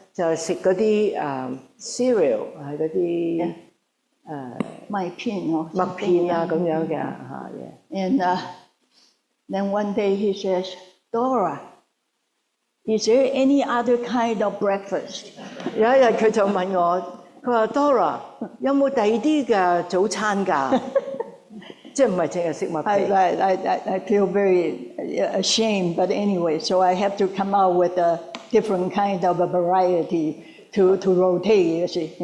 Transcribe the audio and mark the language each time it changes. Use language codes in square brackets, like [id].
[yue] 就係食嗰啲cereal 係嗰啲麥片哦，麥片啊咁樣嘅嚇嘢。 [en] And then one day he says, Dora, is there any other kind of breakfast? [yue] 有一日佢就問我，佢話 Dora 有冇第二啲嘅早餐㗎？即係唔係淨係食麥片。 [en] I feel very ashamed, but anyway, so I have to come out with a different kind of a variety to rotate, you see.